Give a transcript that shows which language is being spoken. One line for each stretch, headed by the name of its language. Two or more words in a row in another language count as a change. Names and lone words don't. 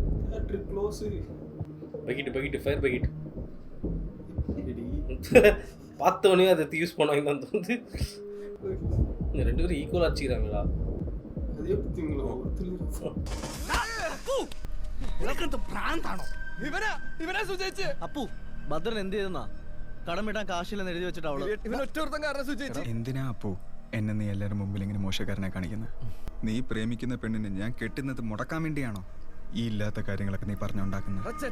English: bucket fire bucket
Tamil: பார்த்தவொடனே அதை யூஸ் பண்ணுவாங்க தான் தோணுது. இந்த 2 பேரும் ஈக்குவலாக அடிச்சுக்கிறாங்களா? அதே பார்த்தீங்களா?
Malayalam: അപ്പു ഭദ്രൻ എന്ത് ചെയ്തെന്നാ? കടം വീട്ടാൻ കാശില്ലെന്ന് എഴുതി വെച്ചിട്ട് അവള് എന്തിനാ അപ്പു എന്നെ നീ എല്ലാവരും മുമ്പിൽ ഇങ്ങനെ മോശക്കാരനെ കാണിക്കുന്നത്? നീ പ്രേമിക്കുന്ന പെണ്ണിനെ ഞാൻ കെട്ടുന്നത് മുടക്കാൻ വേണ്ടിയാണോ ഈ ഇല്ലാത്ത കാര്യങ്ങളൊക്കെ നീ പറഞ്ഞുണ്ടാക്കുന്നത്?